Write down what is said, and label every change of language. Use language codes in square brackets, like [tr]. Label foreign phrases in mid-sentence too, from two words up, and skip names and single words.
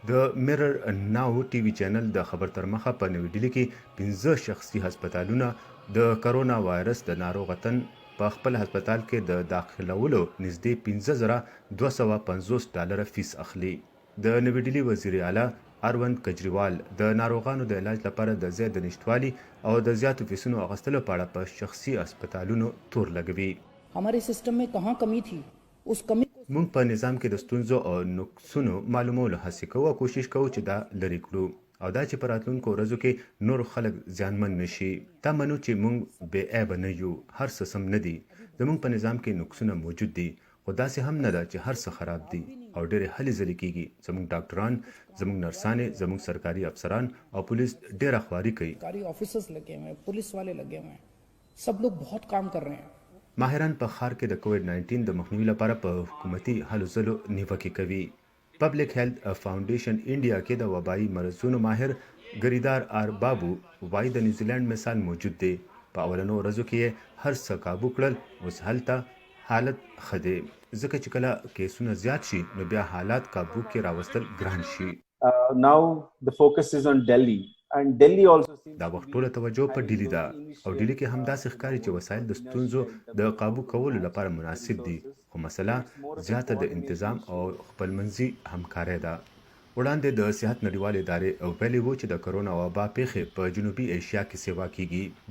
[ps] د میرر ناو ټي وي چینل د خبر تر مخه په نوې ډیلي کې 15 شخصي هسپتالونه د کرونا وایرس د ناروغتن په خپل هسپتال کې د داخلولو نږدې 5250 ډالر فیس اخلي. د نوې ډیلي وزیر اعلی اروند کجریوال د ناروغانو د علاج لپاره د ځای د نشټوالي او د زیاتو فیسونو اخیستلو په اړه په شخصي هسپتالونو تور لګوي. [hi] हमारे सिस्टम में कहाँ कमी थी उस कमी [ps] موږ په نظام کې د ستونزو او نقصونو معلومولو هڅې کوو او کوشش کوو چې دا لرې کړو او دا چې په راتلونکو ورځو کې نور خلک زیانمن نشي. دا منو چې موږ بې عیبه نه یو، هر څه سم نه دي. زموږ په نظام کې نقصونه موجود دي خو داسې هم نه ده چې هر څه خراب دي او ډېرې هلې ځلې کیږي. زموږ ډاکټران، زموږ نرسانې، زموږ سرکاري افسران او پولیس ډېره خواري کوي. [hi] सरकारी ऑफिसर्स लगे हुए हैं, पुलिस वाले लगे हुए हैं, सब लोग बहुत काम कर रहे हैं. [ps] ماهران په ښار کې د کووډ 19 د مخنیوي لپاره په حکومتي هلو ځلو نیوکې کوي. پبلک هیلث فاونډیشن انډیا کې د وبایي مرضونو ماهر ګریدار آر بابو وایي د نیوزیلند مثال موجود دی. په اولنو ورځو کې هر څه کابو کړل، اوس هلته حالت ښه دی ځکه چې کله کیسونه زیات شي نو بیا حالات کابو کې راوستل ګران شي. [en] Now the focus is on Delhi. And Delhi also [ps] دا وخت ټوله توجه په ډیلي ده او ډیلي کې هم داسې ښکاري چې وسایل د ستونزو د قابو کولو لپاره مناسب دي خو مسله زیاته د انتظام او خپلمنځي همکارۍ ده. وړاندې د صحت نړیوالې ادارې ویلي وو چې د کرونا وبا پیښې په جنوبي ایشیا کې سیوا کیږي.